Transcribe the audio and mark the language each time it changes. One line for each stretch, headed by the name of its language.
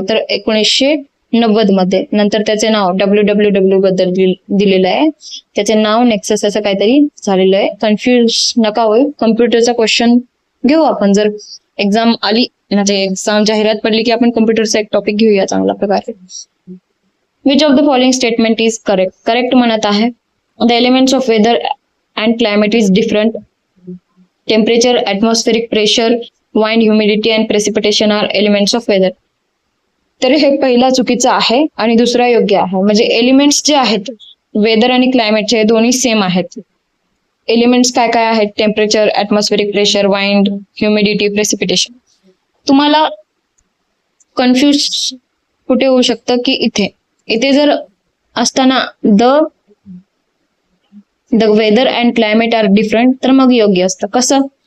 Marathi: तर 1990 मध्ये. नंतर त्याचे नाव WWW बद्दल दिलेलं आहे. त्याचे नाव नेक्सस असं काहीतरी झालेलं आहे. कन्फ्युज नका होईल. कम्प्युटरचा क्वेश्चन घेऊ आपण. जर एक्झाम आली, म्हणजे एक्झाम जाहिरात पडली की आपण कम्प्युटरचा एक टॉपिक घेऊया चांगल्या प्रकारे.
English: Which of the following statement is correct?
Marathi: Correct म्हणत आहे.
English: The elements of weather and climate is different. Temperature, atmospheric pressure, wind, humidity and precipitation are elements of weather.
Marathi: तर हे पहिला चुकीचं आहे आणि दुसरा योग्य आहे. म्हणजे एलिमेंट्स जे आहेत वेदर आणि क्लायमेटचे दोन्ही सेम आहेत. एलिमेंट्स काय काय आहेत? Temperature, atmospheric pressure, wind, humidity, precipitation. तुम्हाला कन्फ्युज कुठे होऊ शकतं की इथे जर असताना
English: the weather and climate are different,
Marathi: तर मग योग्य असतं. कसं?